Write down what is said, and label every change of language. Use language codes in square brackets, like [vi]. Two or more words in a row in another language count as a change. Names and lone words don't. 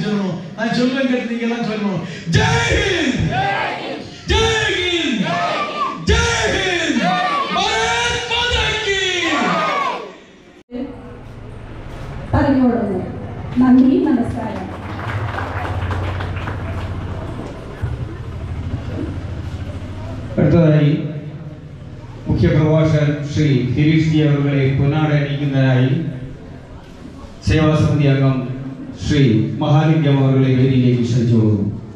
[ta] சொல்லணும். நான் சொல்லுவேன் கேட்டு நீங்க எல்லாம் சொல்லணும். [hi] जय हिंद, जय हिंद, जय हिंद, भारत माता की. [ml] പറഞ്ഞോളൂ. നന്ദി, നമസ്കാരം. അടുത്തതായി മുഖ്യ പ്രഭാഷകൻ ശ്രീ ഗിരീഷ് ജി അവരുടെ പൊന്നാട അണിയിക്കുന്നതിനായി സേവാസമിതി അംഗം ശ്രീ മഹാലിംഗം അവരുടെ വേദിയിലേക്ക് ക്ഷണിച്ചു പോകുന്നു.